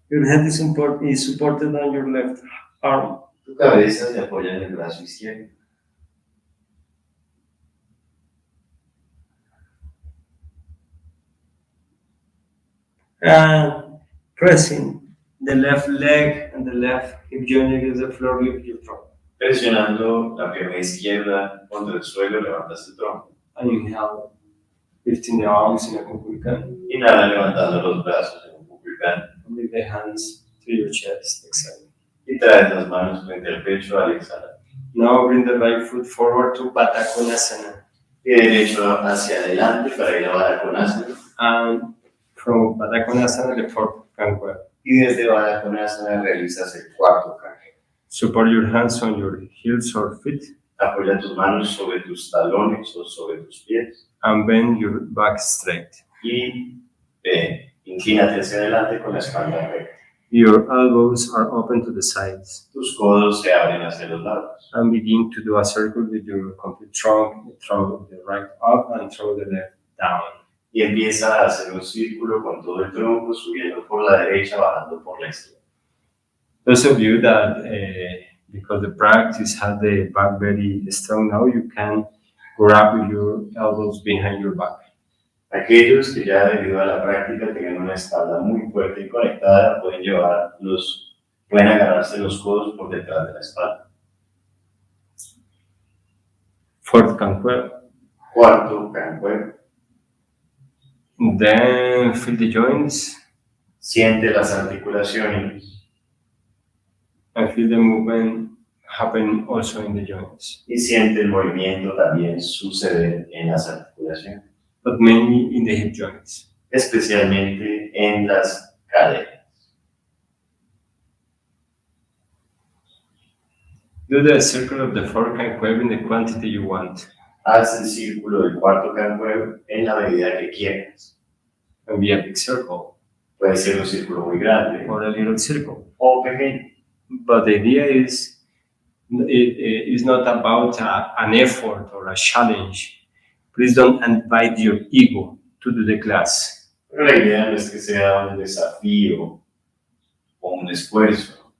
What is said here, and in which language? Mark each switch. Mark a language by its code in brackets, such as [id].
[en] Your head is supported on your left arm. [es] Tu cabeza se apoya en el brazo izquierdo. [en] And pressing the left leg and the left hip joint against the floor with your trunk. [es] Presionando la pierna izquierda contra el suelo, levantas el tronco. [en] And inhale, lifting the arms in a Kankuebs. [es] Inhala levantando los brazos en un cuclcán [en] And lift the hands to your chest, exhale. [es] y traes las manos frente al pecho al exhalar. [en] Now bring the right foot forward to Baddha Konasana. [es] Pie derecho hacia adelante para ir a Baddha Konasana. [en] And from Baddha Konasana, the fourth Kankueb. [es] Y desde Baddha Konasana realizas el cuarto Kankueb. [en] Support your hands on your heels or feet. [es] Apoya tus manos sobre tus talones o sobre tus pies. [en] And bend your back straight. [es] Y inclínate hacia adelante con la espalda recta. [en] Your elbows are open to the sides. [es] Tus codos se abren hacia los lados. [en] And begin to do a circle with your complete trunk. Throw the right up and throw the left down. [es] Y empieza a hacer un círculo con todo el tronco, subiendo por la derecha, bajando por la izquierda. [en] Those of you that, because the practice had the back very strong now, you can grab your elbows behind your back. [es] Aquellos que ya debido a la práctica tengan una espalda muy fuerte y conectada, pueden agarrarse los codos por detrás de la espalda. [en] Fourth Kankueb. [es] Cuarto Kankueb. [en] Then feel the joints. [es] Siente las articulaciones. [en] And feel the movement happen also in the joints. [es] Y siente el movimiento también suceder en las articulaciones. [en] But mainly in the hip joints. [es] Especialmente en las caderas. [en] Do the circle of the fourth Kankueb in the quantity you want. [es] Haz el círculo del cuarto Kankueb en la medida que quieras. [en] Can be a big circle. [es] Puede ser un círculo muy grande [en] Or a little circle. [es] o pequeño. [en] But the idea is, it is not about an effort or a challenge. Please don't invite your ego to do the class. [es] Pero la idea no es que sea un desafío o un esfuerzo.